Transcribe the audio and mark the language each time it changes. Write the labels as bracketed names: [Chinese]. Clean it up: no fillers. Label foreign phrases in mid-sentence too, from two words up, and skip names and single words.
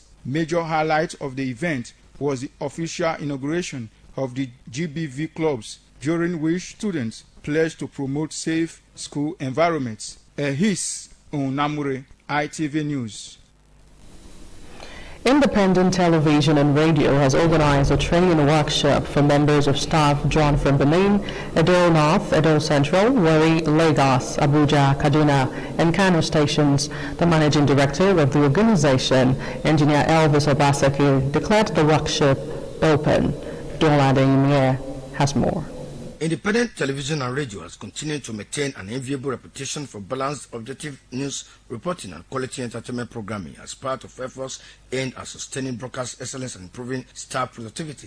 [English] Major highlight of the event was the official inauguration of the GBV clubs, during which students pledged to promote safe school environments. Ehis Onamure, ITV News. Independent Television and Radio has organized a training workshop for members of staff drawn from Benin, Edo North, Edo Central, Warri, Lagos, Abuja, Kaduna, and Kano stations. The managing director of the organization, Engineer Elvis Obaseki, declared the workshop open. Dolade Imie has more. Independent Television and Radio has continued to maintain an enviable reputation for balanced, objective news reporting and quality entertainment programming as part of efforts aimed at sustaining broadcast excellence and improving staff productivity.